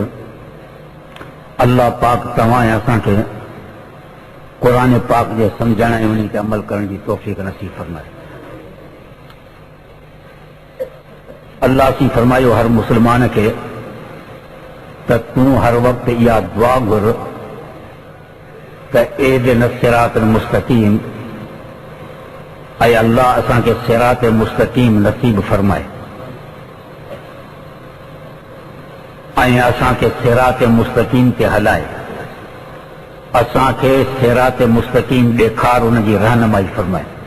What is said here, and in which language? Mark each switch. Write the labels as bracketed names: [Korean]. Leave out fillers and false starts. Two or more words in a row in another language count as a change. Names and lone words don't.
[Sindhi] अल्लाह पाक तव्हां ऐं असांखे क़ुरान पाक जे सम्झण ऐं उन ते अमल करण जी तौफ़ीक़ नसीब फरमाए। अल्लाह सी फरमायो हर मुसलमान खे त तूं हर वक़्तु इहा दुआ घुर त [Arabic] اهدنا الصراط المستقيم, [Sindhi] ऐं अल्लाह असांखे सिरात मुस्तक़ीम नसीब फरमाए ऐं असांखे सिरात मुस्तक़ीम ते हलाए, असांखे सिरात मुस्तक़ीम ॾेखार, उन जी रहनुमाई फरमाए।